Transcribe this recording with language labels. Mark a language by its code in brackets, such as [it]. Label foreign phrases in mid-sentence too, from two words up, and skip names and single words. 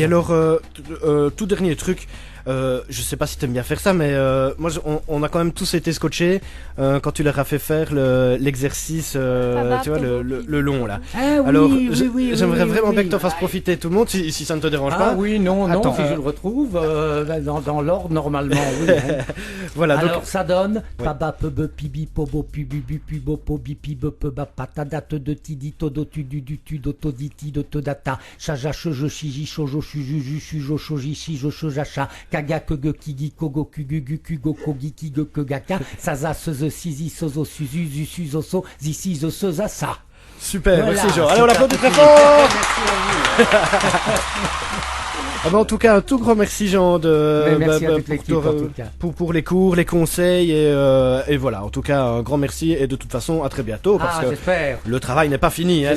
[fr] Et alors, tout dernier truc, je sais pas si t'aimes bien faire ça, mais moi on a quand même tous été scotchés quand tu leur as fait faire l'exercice, tu vois, le long là. Ah, oui, Alors, oui, j'aimerais vraiment bien que tu t'en fasses profiter tout le monde, si ça ne te dérange pas. Ah oui, non, Attends, si je le retrouve dans l'ordre normalement, oui. Hein. Voilà, Alors donc ça donne paba pebe pibi pobo pibi pibo pobi pibe peba patadate de tidi todo tu du tu doto diti de to data chaja shojo shiji shojo shuju shujo shoji shijo shojacha kaga kege kigi kogo kugu kugo kogi kigo kogaka saza sozo sizi sozo suzu zusu zoso zisi zoso zasa. super, Voilà, merci Jean. Allez, c'est on l'applaudit très parti. fort. Merci à vous. Ah bah en tout cas, un tout grand merci Jean Merci à toute l'équipe, en tout cas. pour les cours, les conseils et voilà. En tout cas, un grand merci et de toute façon, à très bientôt parce que j'espère. le travail n'est pas fini, hein, les